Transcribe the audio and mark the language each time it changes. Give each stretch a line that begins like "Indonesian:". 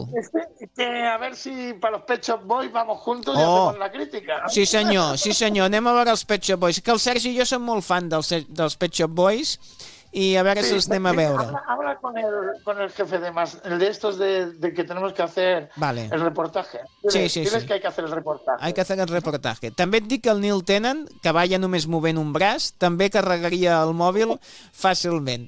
Spanish: A ver si para los Pet Shop Boys vamos juntos y hacemos la crítica.
Catalan: Sí, senyor. Anem a veure els Pet Shop Boys. Que el Sergi i jo som molt fan dels Pet Shop Boys i a veure si els anem a veure.
Spanish: Habla con el jefe de más, el de estos de que tenemos que hacer el reportaje. Sí. Tienes que hay que hacer el reportaje. Hay que hacer el reportaje.
Catalan: També et dic que el Neil Tennant, que vaya només movent un braç, també carregaria el mòbil fàcilment.